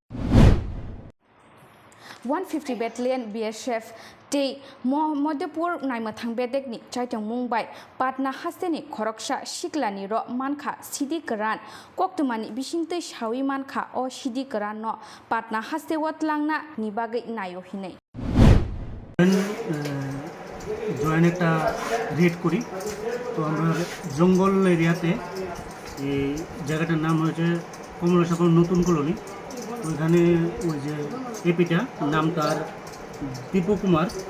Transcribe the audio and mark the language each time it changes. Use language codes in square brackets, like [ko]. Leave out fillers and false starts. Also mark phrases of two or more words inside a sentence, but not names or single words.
[trp] 150 Battalion BSF tei Madhyapur naimathang bedekni chaitong Mumbai Patna hasteni khoroksa siklani ro mankha sidi karan Koktwmani bisingtui sawi mankha o sidi karan no Patna haste watlangna ni bagai nayo hinai [bn] জয়েন একটা রেড করি তো আমরা জঙ্গল এরিয়াতে এই জায়গাটার নাম হয়েছে কমলাসাগর নতুন কলোনি ওইখানে ওই যে এপিটা নাম তার দীপু কুমার